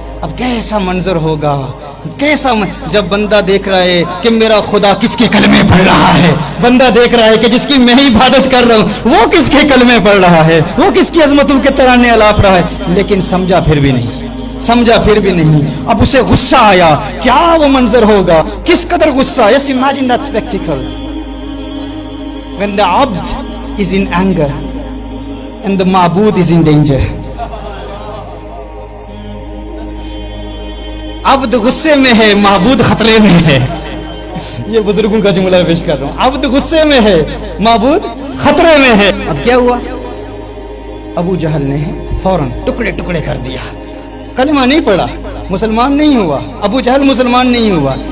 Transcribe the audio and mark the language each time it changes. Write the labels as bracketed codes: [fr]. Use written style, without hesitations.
[ur] اب کیسا منظر ہوگا, کیسا جب بندہ دیکھ رہا ہے کہ میرا خدا کس کے کلمے پڑھ رہا ہے, بندہ دیکھ رہا ہے کہ جس کی میں عبادت کر رہا ہوں وہ کس کے کلمے پڑھ رہا ہے, وہ کس کی عظمتوں کے ترانے الاپ رہا ہے. لیکن سمجھا پھر بھی نہیں. اب اسے غصہ آیا. کیا وہ منظر ہوگا, کس قدر غصہ. [en] Just imagine that spectacle when the abd is in anger and the ma'bud is in danger. [ur] عبد غصے میں ہے, معبود خطرے میں ہے. یہ بزرگوں کا جملہ پیش کر رہا ہوں. عبد غصے میں ہے, معبود خطرے میں ہے. اب کیا ہوا؟ ابو جہل نے فوراً ٹکڑے ٹکڑے کر دیا. کلمہ نہیں پڑھا, مسلمان نہیں ہوا. ابو جہل مسلمان نہیں ہوا.